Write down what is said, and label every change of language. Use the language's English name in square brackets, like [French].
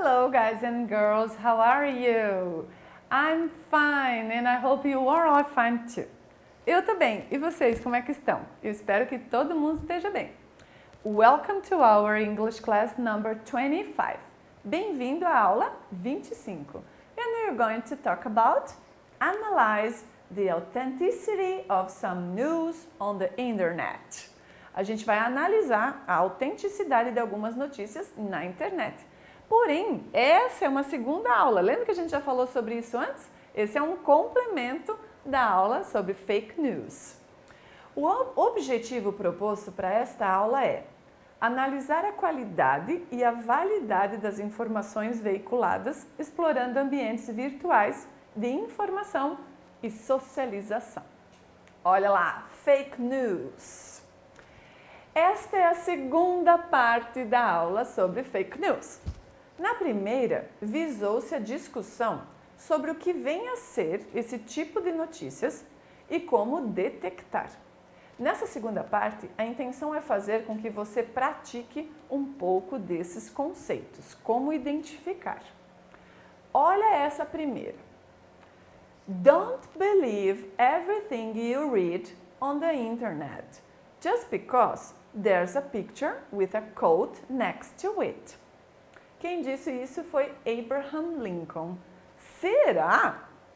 [English] guys and girls, how are you? I'm fine and I hope you are all fine too. [Portuguese] Eu tô bem, e vocês, como é que estão? Eu espero que todo mundo esteja bem. [English] Welcome to our English class number 25. [Portuguese] Bem-vindo à aula 25. [English] And we're going to talk about analyze the authenticity of some news on the internet. [Portuguese] A gente vai analisar a autenticidade de algumas notícias na internet. Porém, essa é uma segunda aula. Lembra que a gente já falou sobre isso antes? Esse é um complemento da aula sobre fake news. O objetivo proposto para esta aula é analisar a qualidade e a validade das informações veiculadas, explorando ambientes virtuais de informação e socialização. Olha lá, fake news. Esta é a segunda parte da aula sobre fake news. Na primeira, visou-se a discussão sobre o que vem a ser esse tipo de notícias e como detectar. Nessa segunda parte, a intenção é fazer com que você pratique um pouco desses conceitos, como identificar. Olha essa primeira. [English] Don't believe everything you read on the internet, just because there's a picture with a quote next to it. [Portuguese] Quem disse isso foi Abraham Lincoln. Será?